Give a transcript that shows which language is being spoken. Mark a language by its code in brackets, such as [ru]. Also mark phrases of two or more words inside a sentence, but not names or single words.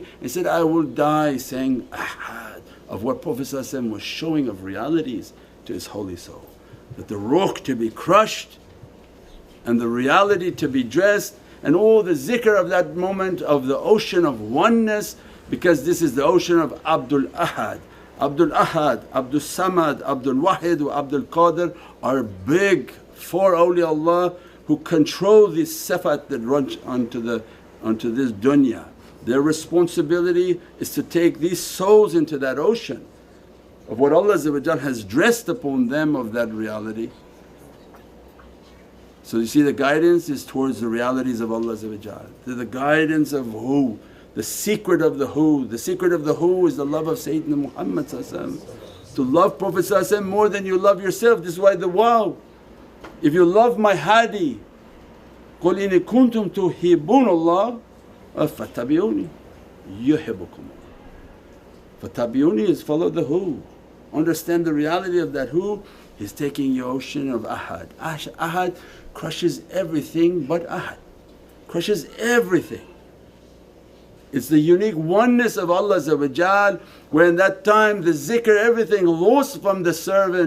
[en] He said, I will die saying ahad of what Prophet was showing of realities to his holy soul. That the ruh to be crushed and the reality to be dressed, and all the zikr of that moment of the ocean of oneness, because this is the ocean of Abdul Ahad. Abdul Ahad, Abdul Samad, Abdul Wahid wa Abdul Qadir are big four awliyaullah who control this sifat that runs onto this dunya. Their responsibility is to take these souls into that ocean of what Allah has dressed upon them of that reality. So you see, the guidance is towards the realities of Allah, the guidance of who, the secret of the who. The secret of the who is the love of Sayyidina Muhammad, to love Prophet more than you love yourself. This is why the wow, if you love my hadi, [ar] قُلْ إِن كُنْتُمْ تُحِبُّونَ اللَّهَ فَاتَّبِعُونِي يُحِبُّكُمُ اللَّهُ. [en] Fattabi'uni is follow the who, understand the reality of that who. He's taking your ocean of ahad. Ahad crushes everything but ahad, crushes everything. It's the unique oneness of Allah, where in that time the zikr, everything lost from the servant.